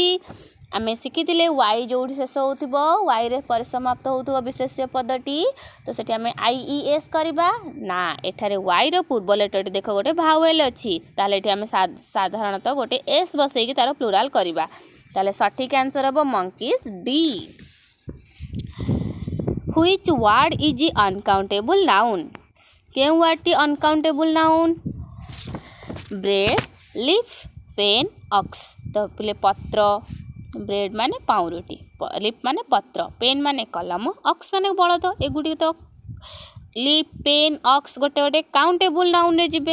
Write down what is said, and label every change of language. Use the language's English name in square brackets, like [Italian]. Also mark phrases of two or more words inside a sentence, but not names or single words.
[Odia] ଆମେ ଶିଖିଥିଲେ ୱାଇ ଯେଉଁଠି ଶେଷ ହେଉଥିବ, ୱାଇରେ ପରିସମାପ୍ତ ହେଉଥିବ ବିଶେଷ୍ୟ ପଦଟି, ତ ସେଠି ଆମେ IES କରିବା ନା। ଏଠାରେ ୱାଇର ପୂର୍ବ ଲେଟରଟି ଦେଖ ଗୋଟେ ଭାୱେଲ୍ ଅଛି, ତାହେଲେ ଏଠି ଆମେ ସାଧାରଣତଃ ଗୋଟେ ଏସ୍ ବସେଇକି ତାର ପ୍ଲୁରାଲ୍ କରିବା। ତାହେଲେ ସଠିକ୍ ଆନ୍ସର୍ ହେବ ମଙ୍କିସ୍, ଡି। [English] Which word is uncountable noun? [Odia] କେଉଁ ୱାର୍ଡ଼ଟି [English] uncountable noun? bread, leaf, pen, ox. [Odia] ତ ପିଲେ ପତ୍ର, ବ୍ରେଡ୍ ମାନେ ପାଉଁରୁଟି, ଲିଫ୍ ମାନେ ପତ୍ର, ପେନ୍ ମାନେ କଲମ, ଅକ୍ସ ମାନେ ବଳଦ। ଏଗୁଡ଼ିକ ତ [English] leaf, pen, ox [Odia] ଗୋଟେ ଗୋଟେ [English] countable noun [Odia] ଯିବେ।